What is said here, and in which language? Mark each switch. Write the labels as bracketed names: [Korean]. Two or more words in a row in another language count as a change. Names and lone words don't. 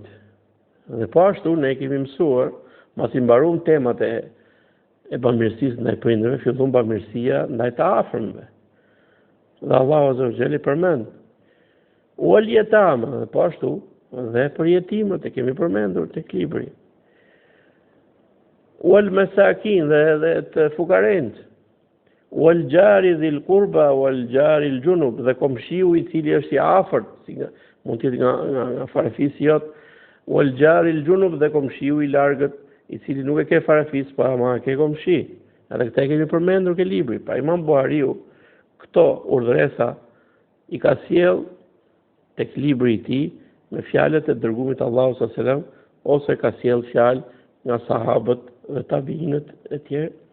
[Albanian] Dhe po ashtu ne kemi mësuar, masi mbaruam temat e bamirësisë ndaj prindërve, fillon bamirësia ndaj të afërmve. Dhe Allahu [Arabic] عز وجل [Albanian] përmend. [Arabic] واليتامى, [Albanian] dhe po ashtu dhe për jetimët e kemi përmendur tek libri. [Arabic] والمساكين, [Albanian] dhe të fukarent. [Arabic] والجار ذي القربى والجار الجنب, [Albanian] dhe komshiu i cili është i afërt, mund të jetë nga farefisi jot. [Arabic] والجار الجنب, [Albanian] dhe komshiu i largët, i cili nuk e ke farefis, pa ma ke komshi. Edhe këta kemi përmendur ke libri. Pra Imam Buhariu këto urdhresa i ka sjell tek libri i tij me fjalët e dërgumit Allahu [Arabic] صلى الله عليه وسلم, [Albanian] ose ka sjell fjalë nga sahabët dhe tabiinët e tjerë.